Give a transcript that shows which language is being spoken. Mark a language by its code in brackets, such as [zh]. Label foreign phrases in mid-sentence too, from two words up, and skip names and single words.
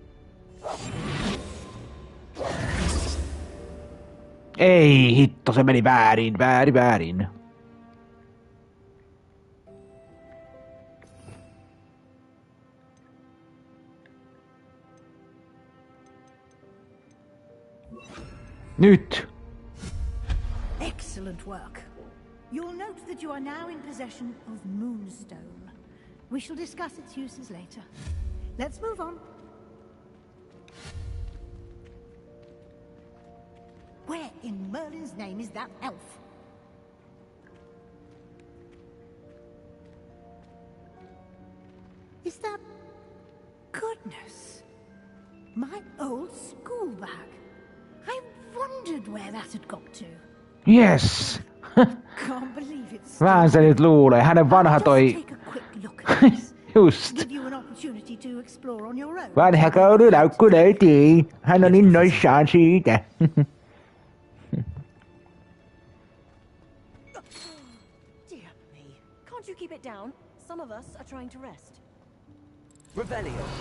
[fi] Ei hitto, se meni väärin. Nyt. [en] Excellent work. You'll note that you are now in possession of Moonstone. We shall discuss its uses later. Let's move on. Where in Merlin's name is that elf? Is that... Goodness. My old school bag. I wondered where that had got to. Yes. Can't believe it's... [fi] Vähän se nyt luulee. Hänen vanha toi... [en] Just. Give you an opportunity to explore on your own. [fi] Vanha koululaukku löytyy. Hän on innoissaan siitä. [en] Dear me. Can't you keep it down? Some of us are trying to rest. Rebellion.